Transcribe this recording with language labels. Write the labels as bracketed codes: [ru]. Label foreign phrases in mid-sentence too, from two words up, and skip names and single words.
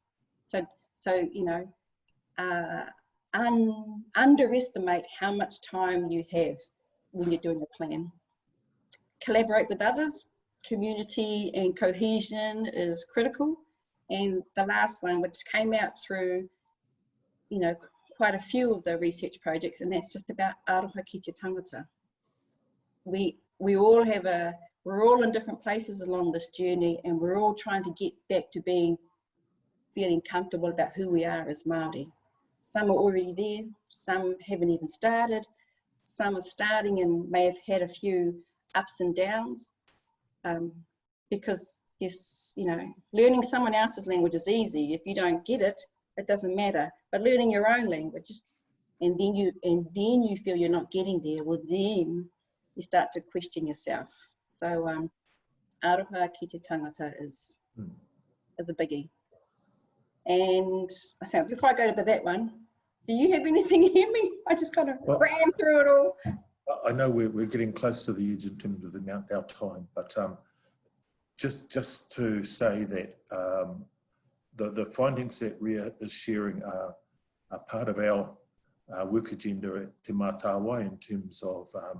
[en] So you know, underestimate how much time you have when you're doing a plan. Collaborate with others. Community and cohesion is critical. And the last one, which came out through, you know, quite a few of the research projects, and that's just about [mi] aroha ki te tangata. [en] We all have we're all in different places along this journey, and we're all trying to get back to feeling comfortable about who we are as Māori. Some are already there, some haven't even started, some are starting and may have had a few ups and downs, because this, you know, learning someone else's language is easy. If you don't get it, it doesn't matter. But learning your own language, and then you feel you're not getting there, well then you start to question yourself. So [mi] aroha ki te tangata [en] is a biggie. And so before I go to that one, do you have anything to hear me? I just kind of ran through it all. I know we're getting close to the edge in terms of the amount our time, but just to say that the findings that Ria is sharing are part of our work agenda at Te Mātāwai in terms of